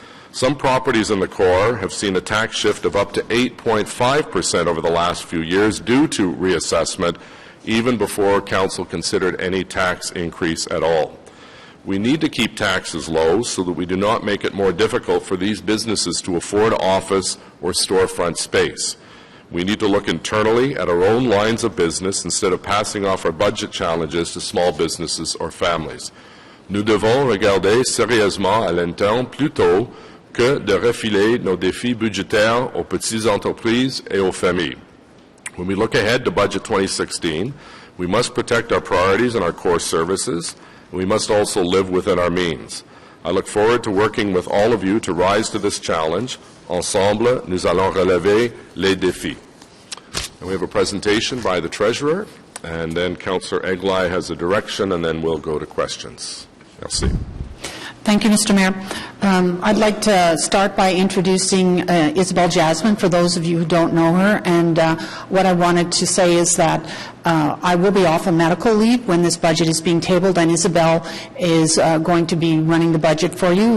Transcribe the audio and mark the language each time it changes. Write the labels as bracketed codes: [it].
[en] Some properties in the core have seen a tax shift of up to 8.5% over the last few years due to reassessment, even before Council considered any tax increase at all. We need to keep taxes low so that we do not make it more difficult for these businesses to afford office or storefront space. We need to look internally at our own lines of business instead of passing off our budget challenges to small businesses or families. [fr] Nous devons regarder sérieusement à l'interne plutôt que de refiler nos défis budgétaires aux petites entreprises et aux familles. [en] When we look ahead to Budget 2016, we must protect our priorities and our core services, and we must also live within our means. I look forward to working with all of you to rise to this challenge. [fr] Ensemble, nous allons relever les défis. [en] And we have a presentation by the Treasurer, and then Councillor Eglai has a direction, and then we'll go to questions. [fr] Merci. [en] Thank you, Mr. Mayor. I'd like to start by introducing Isabel Jasmine, for those of you who don't know her. And what I wanted to say is that I will be off on medical leave when this budget is being tabled, and Isabel is going to be running the budget for you.